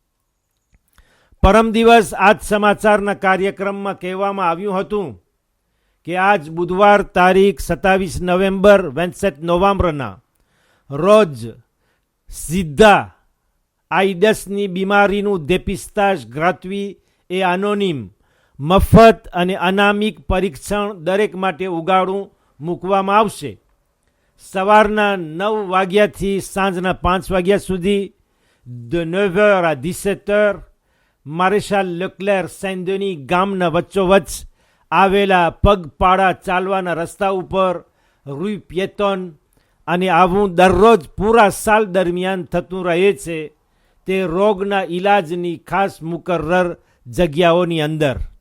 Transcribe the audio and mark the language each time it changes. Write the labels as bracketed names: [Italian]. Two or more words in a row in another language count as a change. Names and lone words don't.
[Gujarati] પરમ દિવસ આજ સમાચારના કાર્યક્રમમાં કહેવામાં આવ્યું હતું કે આજ બુધવાર તારીખ 27 નવેમ્બર 27 નવેમ્બરના રોજ સીધા આઈડસની બીમારીનું [French] dépistage gratuit et anonyme [Gujarati] મફત અને અનામિક પરીક્ષણ દરેક માટે ઉગાડું મૂકવામાં આવશે. સવારના 9 વાગ્યાથી સાંજના 5 વાગ્યા સુધી [French] de 9h à 17h [Gujarati] મારેશાલ લેક્લેર સેન્ડની ગામના વચ્ચોવચ્ચ આવેલા પગપાળા ચાલવાના રસ્તા ઉપર [French] rue piétonne [Gujarati] અને આવું દરરોજ પૂરા સાલ દરમિયાન થતું રહે છે તે રોગના ઈલાજની ખાસ મુકર્રર જગ્યાઓની અંદર.